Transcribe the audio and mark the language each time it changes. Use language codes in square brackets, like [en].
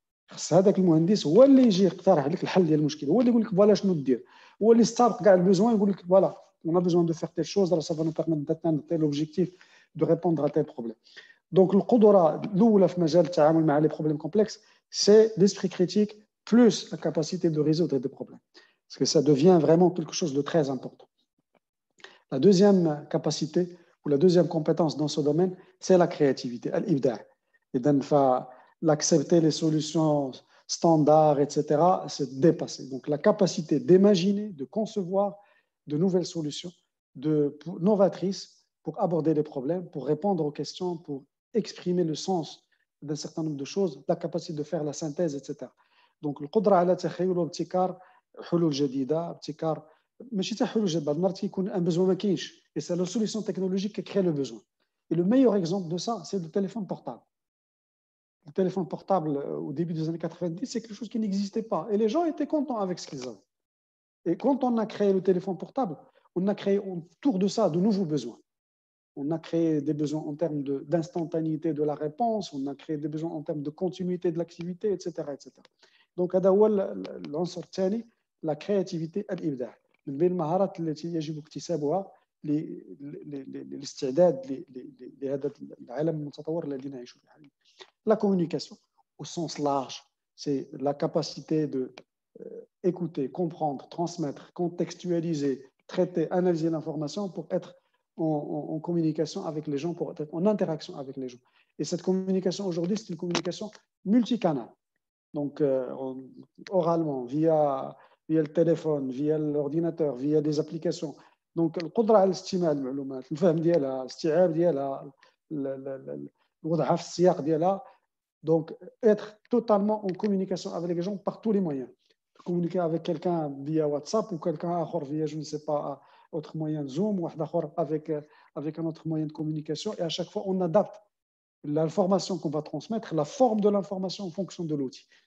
[ar] خص هذاك المهندس هو اللي يجي يقترح لك الحل ديال المشكل، هو اللي يقول لك فوالا شنو دير، هو اللي يستعرض كاع البيزوان يقول لك فوالا [fr] on a besoin de faire telle chose, ça va nous permettre d'atteindre tel objectif, de répondre à tel problème. Donc [ar] القدرة الأولى في مجال التعامل مع [fr] les problèmes complexes, c'est l'esprit critique plus la capacité de résoudre des problèmes. Parce que ça devient vraiment quelque chose de très important. La deuxième capacité ou la deuxième compétence dans ce domaine, c'est la créativité, l'ibda'. Et donc, l'accepter les solutions standards, etc., c'est dépasser. Donc, la capacité d'imaginer, de concevoir de nouvelles solutions novatrices pour aborder les problèmes, pour répondre aux questions, pour exprimer le sens d'un certain nombre de choses, la capacité de faire la synthèse, etc. [ar] Donc, القدرة على تخيل وابتكار حلول جديدة، ابتكار ماشي حتى حلول جديدة، بعض المرات يكون [fr] un besoin [ar] ما كاينش [fr] et c'est la solution technologique qui crée le besoin. Et le meilleur exemple de ça, c'est le téléphone portable. Le téléphone portable au début des années 90, c'est quelque chose qui n'existait pas. Et les gens étaient contents avec ce qu'ils avaient. Et quand on a créé le téléphone portable, on a créé autour de ça de nouveaux besoins. On a créé des besoins en termes d'instantanéité de la réponse, on a créé des besoins en termes de continuité de l'activité, etc. etc. [ar] Donc, هذا هو العنصر الثاني [fr] la créativité [ar] الإبداع. من بين المهارات التي يجب اكتسابها للاستعداد لهذا العالم المتطور الذي نعيش فيه حاليا. [fr] La communication, au sens large, c'est la capacité de écouter, comprendre, transmettre, contextualiser, traiter, analyser l'information pour être en communication avec les gens, pour être en interaction avec les gens. Et cette communication aujourd'hui, c'est une communication multicanale. Donc, oralement, via le téléphone, via l'ordinateur, via des applications. [ar] Donc, القدرة على الاستماع للمعلومات، الفهم ديالها، الاستيعاب ديالها، وضعها في السياق ديالها. [fr] Donc, être totalement en communication avec les gens par tous les moyens. Communiquer avec quelqu'un via WhatsApp ou quelqu'un via, je ne sais pas, autre moyen Zoom ou avec un autre moyen de communication. Et à chaque fois, on adapte l'information qu'on va transmettre, la forme de l'information en fonction de l'outil.